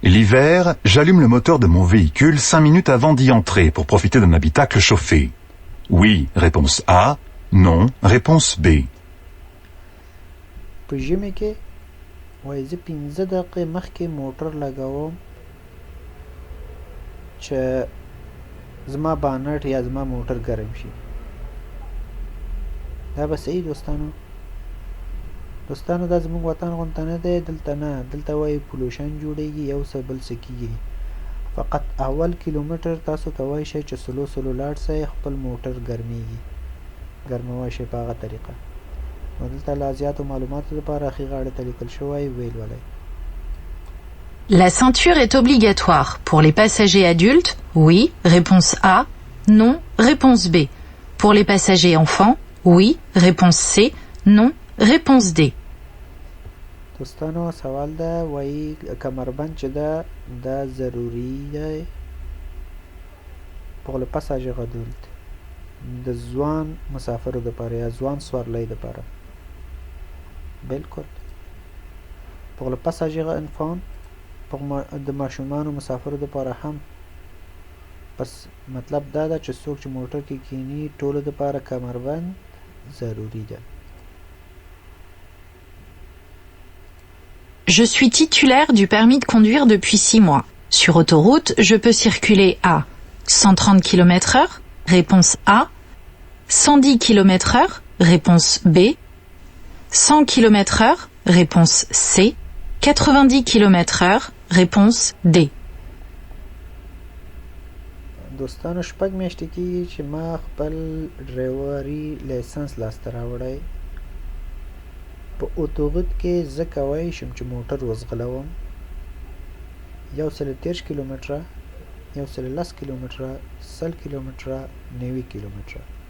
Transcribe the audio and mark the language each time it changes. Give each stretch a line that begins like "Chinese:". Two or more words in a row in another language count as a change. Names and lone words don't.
French: l'hiver, j'allume le moteur de mon véhicule 5 minutes avant d'y entrer pour profiter d'un habitacle chauffé. Oui, réponse A. Non, réponse B.
Pashto: په ژمي کې وایي زه 15 دقیقې مخکې موټر لګوم چې زما بانټ یا زما موټر ګرم شي. دا به صحیح دوستانو دا زموږ وطن غونته نه دی. دلته نه، دلته وایي پولوشن جوړیږي، یو څه بل څه کېږي. فقط اول کیلومتر تاسو کولی شئ چې سلو لاړ شئ، خپل موټر ګرمیږي، ګرموی شئ په هغه طریقه. نو دلته لا زیاتو معلوماتو لپاره ښي غاړې ته لیکل شوی ویل ولئ.
French: La ceinture est obligatoire pour les passagers adultes. Oui, réponse A. Non, réponse B. Pour les passagers enfants. Oui, réponse C. Non, réponse D.
Pashto: دوستانو سوال ده، وایي کمربند چې ده دا ضروري دی
French: pour le passager adulte،
Pashto: د ځوان مسافرو دپاره یا ځوان سوارلۍ دپاره. بالکل.
French: pour le passager enfant،
Pashto: د ماشومانو مسافرو دپاره هم. بس مطلب دا ده چې څوک چې موټر کې کینی ټولو دپاره کمربند ضروري ده.
French: Je suis titulaire du permis de conduire depuis 6 mois. Sur autoroute, je peux circuler à 130 km/h, réponse A, 110 km/h, réponse B, 100 km/h, réponse C, 90 km/h, réponse D.
Pashto: دوستانو شپږ میاشتې کېږي چې ما خپل ډرایوري لایسنس لاسته راوړی. په اتوغت کې زه کولی شم چې موټر وځغلوم 130 کیلومتره، 110 کیلومتره، 100 کیلومتره، 90 کیلومتره.